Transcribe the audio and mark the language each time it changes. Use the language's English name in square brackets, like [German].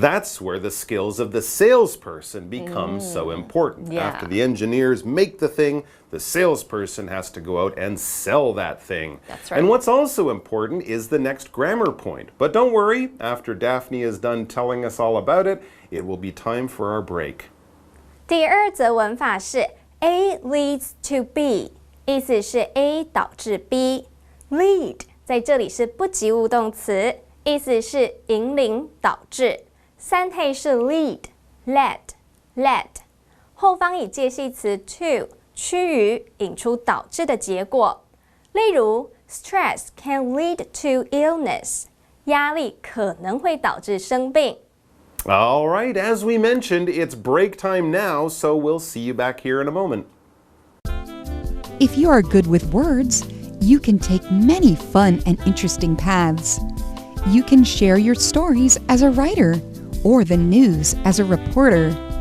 [English] That's where the skills of the salesperson become so important. Yeah. After the engineers make the thing, the salesperson has to go out and sell that thing. That's right. And what's also important is the next grammar point. But don't worry, after Daphne is done telling us all about it, it will be time for our break. [Chinese] 第二则文法是 [English] A leads to B， [Chinese] 意思是 A 导致 B。Lead 在这里是不及物动词，意思是引领、导致。三态是 lead、led、led， 后方以介系词 to 趋于引出导致的结果。例如 [English] stress can lead to illness， [Chinese] 压力可能会导致生病。 [English] All right, as we mentioned, it's break time now, so we'll see you back here in a moment. If you are good with words, you can take many fun and interesting paths. You can share your stories as a writer or the news as a reporter.